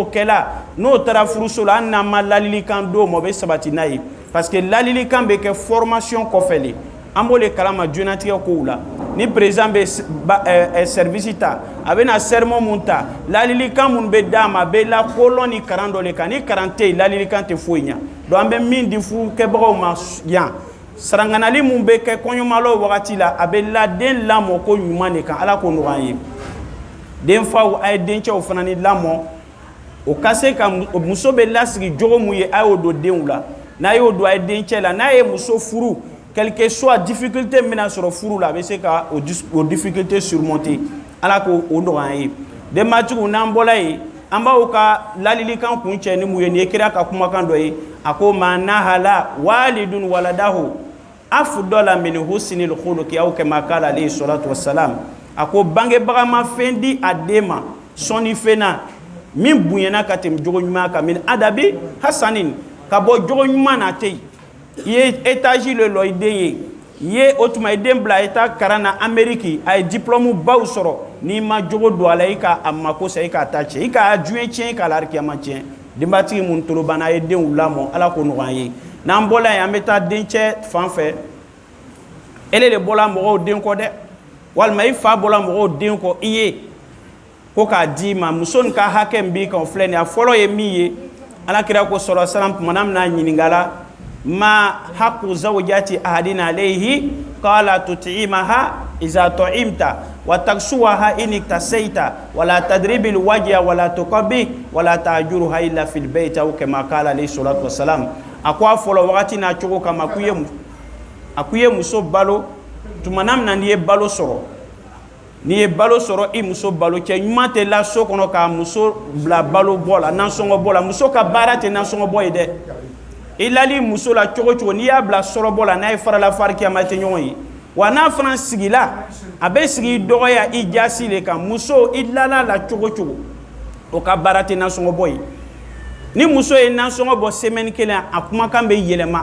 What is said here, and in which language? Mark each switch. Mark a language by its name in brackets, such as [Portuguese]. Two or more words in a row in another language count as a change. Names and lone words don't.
[Bambara] kɛla n'o taara furuso la an n'an ma lalilikan d'o ma o bɛ sabati n'a ye [French] parce que [Bambara] lalilikan bɛ kɛ formation kɔfɛ le an b'o le kalama diɲɛlatigɛ kow la ni président bɛ service ta a bɛ na sermon mun ta lalilikan mun bɛ d'a ma a bɛ lakolon ni karan dɔ le kan ni karan tɛ yen lalilikan tɛ foyi ɲa donc an bɛ min di furu kɛbagaw ma yan saranganali mun bɛ kɛ kɔɲɔmalaw wagati la a bɛ den lamɔ ko ɲuman de kan Ala k'o nɔgɔya an ye den faw a ye dencɛw fana ni lamɔ o ka se ka muso bɛ lasigi jogo mun ye a y'o don denw la n'a y'o don a ye dencɛ la n'a ye muso furu [French] quelque soit difficulté [Bambara] min bɛna sɔrɔ furu la a bɛ se ka o [French] difficulté surmonter [Bambara] Ala k'o nɔgɔya an ye denbatigiw n'an bɔra yen an b'aw ka lalilikan kun cɛ ni mun ye nin ye kira ka kumakan dɔ ye a ko [Arabic] ما نحل والد ولده أفضل من حسن الخلق أو كما قال عليه الصلاة والسلام [Bambara] a ko bangebaga ma fɛn di a den ma sɔnni fɛn na min bonyana ka tɛmɛ jogo ɲuman kan [Arabic] من أدب حسن [Bambara] ka bɔ jogo ɲuman na tɛ yen i ye étage le lɔ i den ye i ye o tuma i den bila i ta karan na Amérique a ye diplôme baw sɔrɔ n'i ma jogo don a la i ka a mako sa i k'a ta cɛ i k'a diɲɛ tiɲɛ i k'a larikiyama tiɲɛ denbatigi mun tolo banna a ye denw lamɔ Ala k'o nɔgɔya an ye n'an bɔla yen an bɛ taa dencɛ fan fɛ ele de bɔla mɔgɔw den kɔ dɛ walima i fa bɔla mɔgɔw den kɔ i ye ko k'a di ma muso nin ka hakɛ min b'i kan filɛ nin ye a fɔlɔ ye min ye Alakira ko [Arabic] صلى الله عليه وسلم [Bambara] tumana min n'a ɲininkala [Arabic] ما حق زوجة أحدنا عليه قال تطعمها إذا طعمت وتكسوها إن اكتسيت ولا تضرب الوجه ولا تقبح ولا تهجرها إلا في البيت أو كما قال عليه الصلاة والسلام [Bambara] akwa fɔlɔ wagati n'a cogo kama ku ye muso balo tumana min na n'i ye balo sɔrɔ n'i ye balo sɔrɔ i muso balo cɛ ɲuman tɛ la so kɔnɔ ka muso bila balo bɔ la nansɔngɔ bɔ la muso ka baara tɛ nansɔngɔ bɔ ye dɛ i lali muso la cogo cogo n'i y'a bila sɔrɔ bɔ la n'a ye farala farikiyama tɛ ɲɔgɔn ye wa n'a fana sigila a bɛ sigi i dɔgɔya i jasi le kan muso i lala la cogo cogo o ka baara tɛ nansɔngɔ bɔ ye ni muso ye nansɔngɔ bɔ semaine kelen a kumakan bɛ yɛlɛma